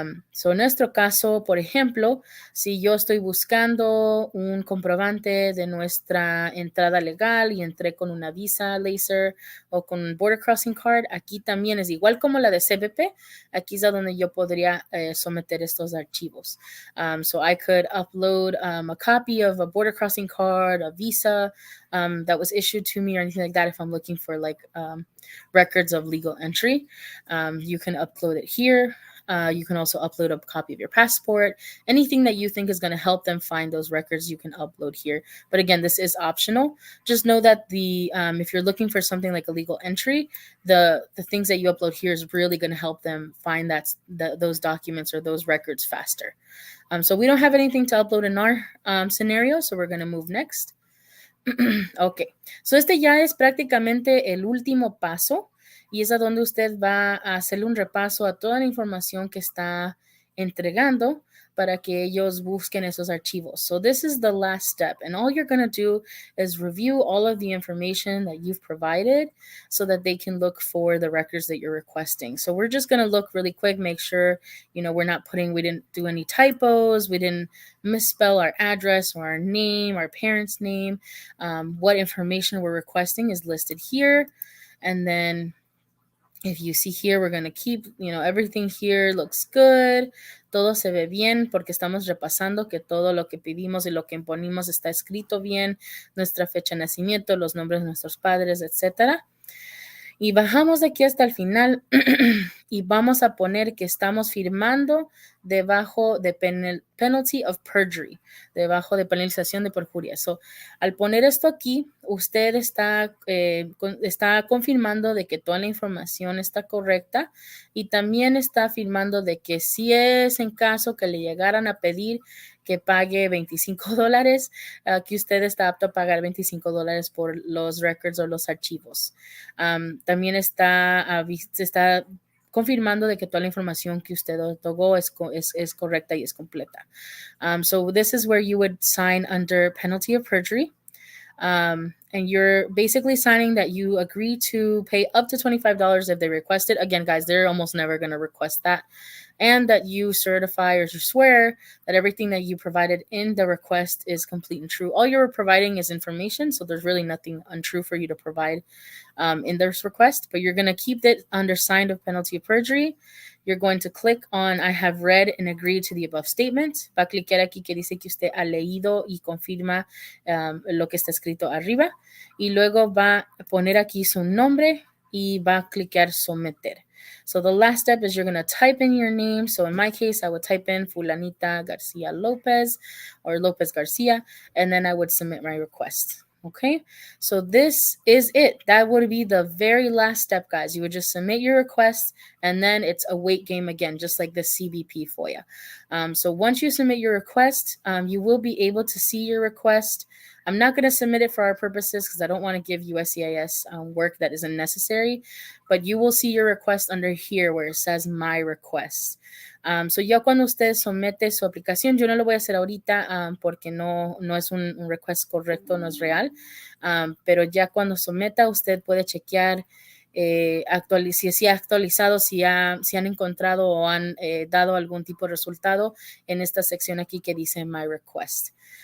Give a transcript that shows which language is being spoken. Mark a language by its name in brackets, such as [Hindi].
[Spanish] So en nuestro caso, por ejemplo, si yo estoy buscando un comprobante de nuestra entrada legal y entré con una visa laser o con un [English] border crossing card, [Spanish] aquí también es igual como la de CBP. Aquí es a donde yo podría someter estos archivos. [English] So I could upload a copy of a border crossing card, a visa that was issued to me or anything like that if I'm looking for like records of legal entry. You can upload it here. You can also upload a copy of your passport. Anything that you think is going to help them find those records, you can upload here. But again, this is optional. Just know that if you're looking for something like a legal entry, the things that you upload here is really going to help them find those documents or those records faster. So we don't have anything to upload in our scenario, so we're going to move next. [Spanish] Ok, so este ya es prácticamente el último paso y es a donde usted va a hacerle un repaso a toda la información que está entregando para que ellos busquen esos archivos. [English] So this is the last step, and all you're going to do is review all of the information that you've provided so that they can look for the records that you're requesting. So we're just going to look really quick, make sure, we didn't do any typos, we didn't misspell our address or our name, our parents' name. What information we're requesting is listed here, and then if you see here, we're going to keep, everything here looks good. [Spanish] Todo se ve bien porque estamos repasando que todo lo que pedimos y lo que imponimos está escrito bien, nuestra fecha de nacimiento, los nombres de nuestros padres, etc. Y bajamos de aquí hasta el final y vamos a poner que estamos firmando debajo de [English] penalty of perjury, [Spanish] debajo de penalización de perjuria. So, al poner esto aquí, usted está confirmando de que toda la información está correcta y también está afirmando de que si es en caso que le llegaran a pedir que pague $25, que usted está apto a pagar $25 por los records o los archivos. También se está confirmando de que toda la información que usted otorgó es correcta y es completa. [English] So this is where you would sign under penalty of perjury. And you're basically signing that you agree to pay up to $25 if they request it. Again, guys, they're almost never going to request that. And that you certify or you swear that everything that you provided in the request is complete and true. All you're providing is information, so there's really nothing untrue for you to provide in this request, but you're going to keep it under signed of penalty of perjury. You're going to click on I have read and agreed to the above statement. [Spanish] Va a clicar aquí que dice que usted ha leído y confirma lo que está escrito arriba. Y luego va a poner aquí su nombre y va a clicar someter. [English] So the last step is you're going to type in your name. So in my case, I would type in Fulanita Garcia Lopez or Lopez Garcia, and then I would submit my request. Okay, so this is it. That would be the very last step, guys. You would just submit your request, and then it's a wait game again, just like the CBP FOIA. So once you submit your request, you will be able to see your request I'm not going to submit it for our purposes because I don't want to give USCIS work that isn't necessary, but you will see your request under here where it says My Request. [Spanish] So ya cuando usted somete su aplicación, yo no lo voy a hacer ahorita porque no es un request correcto, no es real, pero ya cuando someta usted puede chequear si ha actualizado, si han encontrado o han dado algún tipo de resultado en esta sección aquí que dice My Request.